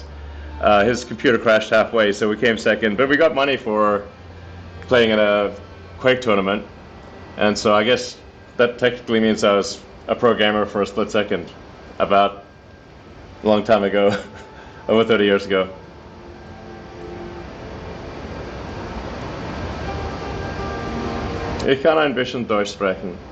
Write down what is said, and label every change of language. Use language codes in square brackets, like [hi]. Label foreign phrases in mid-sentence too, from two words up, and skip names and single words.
[en] His computer crashed halfway, so we came second. But we got money for playing in a Quake tournament, and so I guess that technically means I was a pro gamer for a split second, about a long time ago. Over 30 years ago. [de] Ich kann ein bisschen Deutsch sprechen.